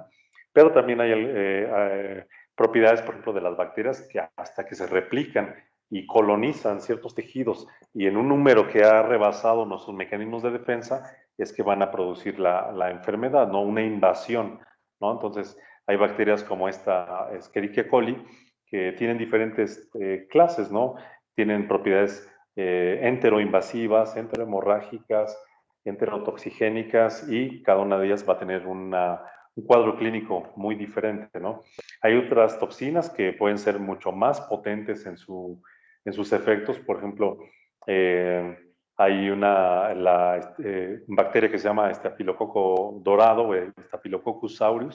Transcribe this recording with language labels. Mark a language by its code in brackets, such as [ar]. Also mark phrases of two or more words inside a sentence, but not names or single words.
[es] Pero también hay propiedades, por ejemplo, de las bacterias que hasta que se replican y colonizan ciertos tejidos y en un número que ha rebasado nuestros mecanismos de defensa, es que van a producir la enfermedad, ¿no? Una invasión, ¿no? Entonces, hay bacterias como esta Escherichia coli que tienen diferentes clases, ¿no? Tienen propiedades enteroinvasivas, enterohemorrágicas, enterotoxigénicas y cada una de ellas va a tener un cuadro clínico muy diferente, ¿no? Hay otras toxinas que pueden ser mucho más potentes en sus efectos. Por ejemplo, hay una bacteria que se llama estafilococo dorado, Staphylococcus aureus.